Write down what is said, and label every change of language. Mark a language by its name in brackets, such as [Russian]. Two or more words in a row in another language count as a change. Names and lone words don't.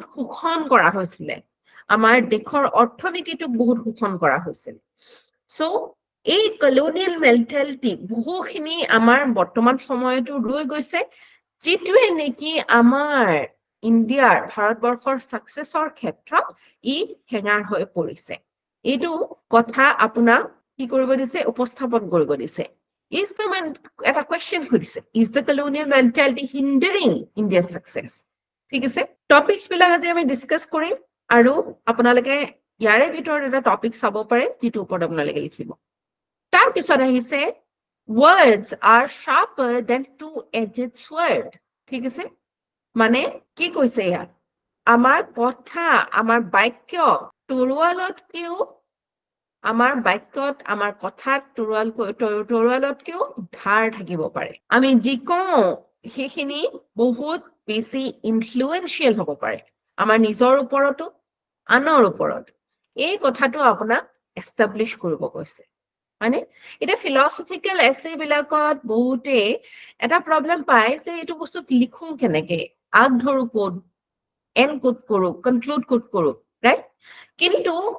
[Assamese] শোষণ কৰা হৈছিলে আমাৰ দেশৰ অৰ্থনীতিটোক বহুত শোষণ কৰা হৈছিল সো এই [English] colonial mentality [Assamese] বহুখিনি আমাৰ বৰ্তমান সময়তো ৰৈ গৈছে যিটোৱে নেকি আমাৰ ইণ্ডিয়াৰ ভাৰতবৰ্ষৰ সাকসেছৰ ক্ষেত্ৰত ই হেঙাৰ হৈ পৰিছে এইটো কথা আপোনাক কি কৰিব দিছে উপস্থাপন কৰিব দিছে [English] is the [Assamese] এটা কোৱেশ্চন সুধিছে [English] is the colonial mentality hindering India's success [Assamese] ঠিক আছে টপিকস বিলাক আজি আমি ডিসকাস কৰিম আৰু আপোনালোকে ইয়াৰে ভিতৰত এটা টপিক চাব পাৰে যিটো ওপৰত আপোনালোকে লিখিব তাৰ পিছত আহিছে [English] words are sharper than two-edged sword [Assamese] ঠিক আছে মানে কি কৈছে ইয়াত আমাৰ কথা আমাৰ বাক্য তৰোৱালতকেও আমাৰ বাক্যত আমাৰ কথাত তৰোৱালতকেও ধাৰ থাকিব পাৰে আমি যি কওঁ সেইখিনি বহুত বেছি ইনফ্লুৱেঞ্চিয়েল হ'ব পাৰে আমাৰ নিজৰ ওপৰতো আনৰ ওপৰত এই কথাটো আপোনাক এষ্টাব্লিছ কৰিব কৈছে মানে এটা [English] philosophical essay [Assamese] বিলাকত বহুতে এটা প্ৰবলেম পায় যে এইটো বস্তু লিখো কেনেকে আগ ধৰো [English] code and code [Assamese] কৰো [English] conclude code [Assamese] কৰো ৰাইট কিন্তু